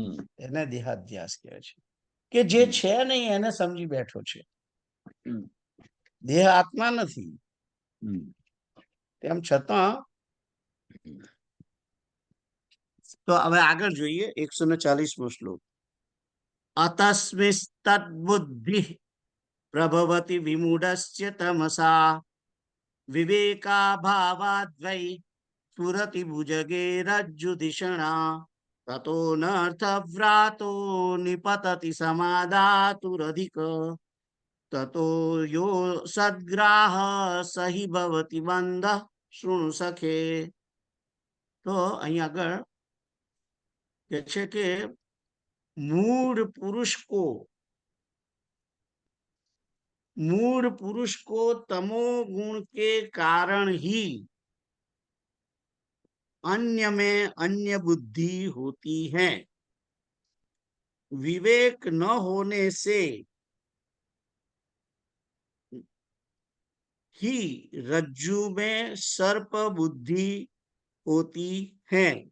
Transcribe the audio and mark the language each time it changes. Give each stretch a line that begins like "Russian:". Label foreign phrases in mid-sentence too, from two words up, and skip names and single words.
Gujarati: એને દેહાધ્યાસ કહે છે કે જે છે નહીં એને સમજી બેઠો છે. દેહ આત્મા નથી, તેમ છતાં. તો હવે આગળ જોઈએ 140મો શ્લોક.
Sanskrit: અતસ્મિस्तद्बुद्धि प्रभवति विमूढस्य तमसा विवेकाभावाद्वै स्फुरति भुजगे रज्जुधिषणा ततो नर्थव्रातो निपतति समादातुरधिक ततो यो सद्ग्राह सहि भवति बंध शृणु सखे.
Gujarati: તો અહીં આગળ કે છે કે
Hindi: मूढ़ पुरुष को तमोगुण के कारण ही अन्य में अन्य बुद्धि होती है. विवेक न होने से ही रज्जु में सर्प बुद्धि होती है.